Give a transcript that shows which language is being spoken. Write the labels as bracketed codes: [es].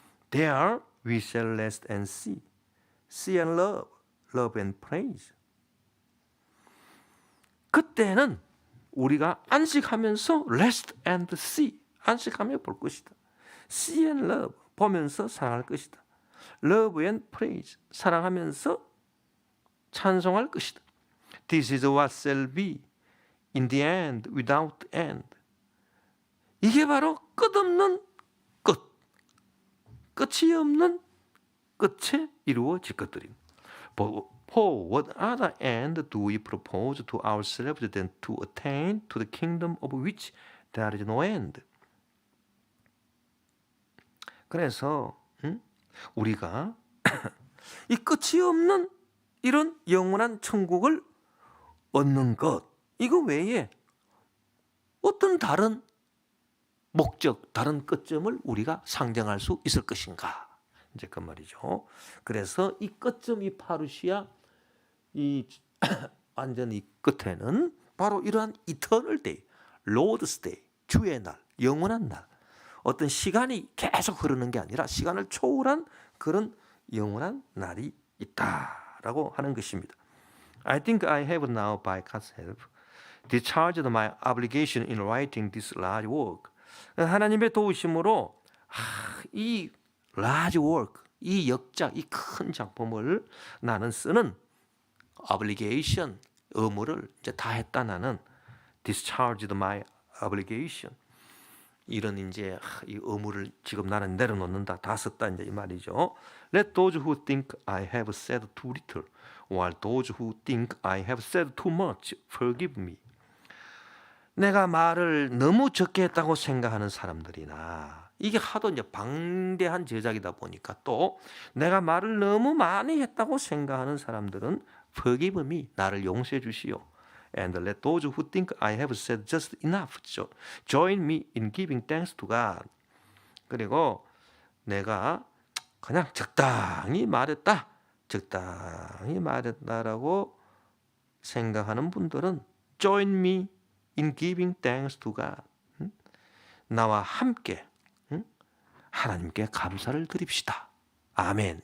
[en] There we shall rest and see and love and praise. [ko] 그때는 우리가 안식하면서 [en] rest and see, [ko] 안식하며 볼 것이다. [en] see and love, [ko] 보면서 사랑할 것이다. [en] love and praise, [ko] 사랑하면서 찬송할 것이다. [en] This is what shall be in the end without end. [ko] 이게 바로 끝없는 끝, 끝이 없는 끝에 이루어질 것들입니다. [en] For what other end do we propose to ourselves than to attain to the kingdom of which there is no end? [ko] 그래서 우리가 이 끝이 없는 이런 영원한 천국을 얻는 것, 이거 외에 어떤 다른 목적, 다른 끝점을 우리가 상정할 수 있을 것인가? 이제 그 말이죠. 그래서 이 끝점, 이 파루시아, 이 완전 이 끝에는 바로 이러한 이터널 데이, 로드스 데이, 주의 날, 영원한 날, 어떤 시간이 계속 흐르는 게 아니라 시간을 초월한 그런 영원한 날이 있다라고 하는 것입니다. [en] I think I have now by God's help discharged my obligation in writing this large work. [ko] 하나님의 도우심으로 이 [en] large work, [ko] 이 역작, 이 큰 작품을 나는 쓰는 obligation, 의무를 이제 다 했다. 나는 [en] discharged my obligation. [ko] 이런 이제 이 의무를 지금 나는 내려놓는다, 다 썼다 이제 이 말이죠. [en] Let those who think I have said too little, while those who think I have said too much forgive me. [ko] 내가 말을 너무 적게 했다고 생각하는 사람들이나, 이게 하도 이제 방대한 제작이다 보니까 또 내가 말을 너무 많이 했다고 생각하는 사람들은 [en] forgive me, [ko] 나를 용서해 주시오. [en] And let those who think I have said just enough join me in giving thanks to God. [ko] 그리고 내가 그냥 적당히 말했다라고 생각하는 분들은 [en] join me in giving thanks to God. [ko] 나와 함께 하나님께 감사를 드립시다. 아멘.